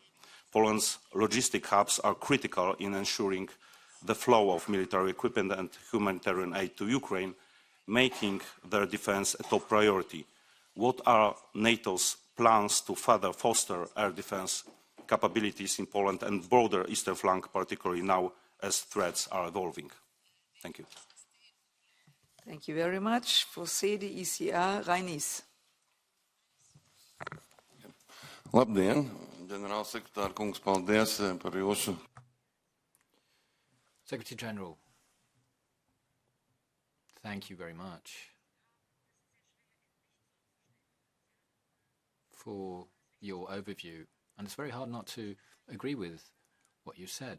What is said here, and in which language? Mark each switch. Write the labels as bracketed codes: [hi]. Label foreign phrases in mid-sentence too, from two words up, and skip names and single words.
[en] Poland's logistic hubs are critical in ensuring the flow of military equipment and humanitarian aid to Ukraine, making their defense a top priority. What are NATO's plans to further foster air defense capabilities in Poland and broader eastern flank, particularly now as threats are evolving? Thank you. Thank you very much. For CDECR, Reinis. [lv] Labdien, ģenerālsekretār kungs, paldies par jūsu. [en] Secretary General, thank you very much for your overview. And it's very hard not to agree with what you said.